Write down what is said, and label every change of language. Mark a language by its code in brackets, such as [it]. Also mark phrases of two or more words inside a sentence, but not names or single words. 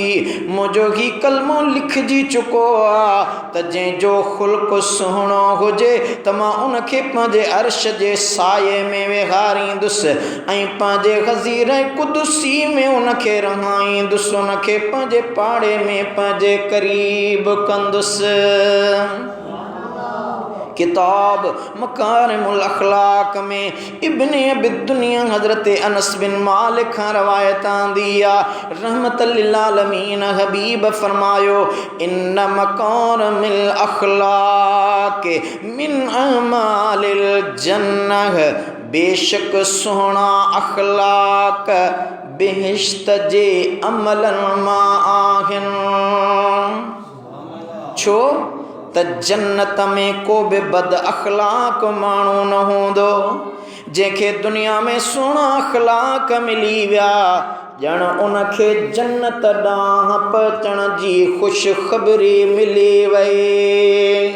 [sd] मुंहिंजो ही कलमो लिखजी चुको आहे त जंहिंजो ख़ुल्क़ सुहिणो हुजे त मां उनखे पंहिंजे अर्श जे साये में वेहारींदुसि ऐं पंहिंजे ग़ज़ीर क़ुदसी में उनखे रहाईंदुसि, उनखे पंहिंजे पाड़े में पंहिंजे क़रीब कंदुसि। किताब मकारिमुल अखलाक में इब्ने अबी दुनिया हज़रत अनस बिन मालिक खां रवायत आंदी आहे [ar] رحمة للعالمين [sd] हबीब फरमायो [ar] إن مكارم الأخلاق من أعمال الجنة, [sd] बेशक सुहिणा अखलाक बेहिश्त जे अमलनि मां आहिनि। छो त जन्नत में को बि बद अखलाक माण्हू न हूंदो। जंहिंखे दुनिया में सुहिणा अखलाक मिली विया ॼण उनखे जन्नत ॾांहुं पहुचण जी ख़ुशख़बरी मिली वई।